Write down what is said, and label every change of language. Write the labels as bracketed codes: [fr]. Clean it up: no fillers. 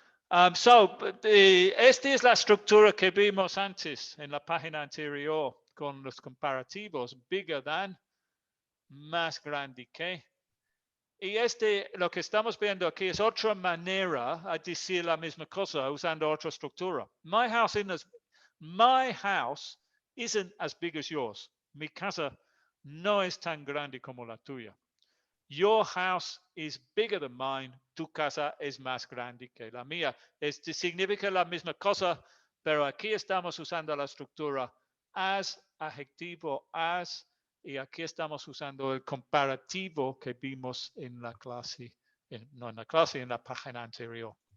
[es] Esta es la estructura que vimos antes en la página anterior con los comparativos. [en] Bigger than, [es] más grande que. Y lo que estamos viendo aquí es otra manera de decir la misma cosa usando otra estructura. [en] My house isn't as big as yours. [es] Mi casa no es tan grande como la tuya. [en] Your house is bigger than mine. [es] Tu casa es más grande que la mía. Significa la misma cosa, pero aquí estamos usando la estructura as, adjetivo as, y aquí estamos usando el comparativo que vimos en la clase, no en la clase, en la página anterior.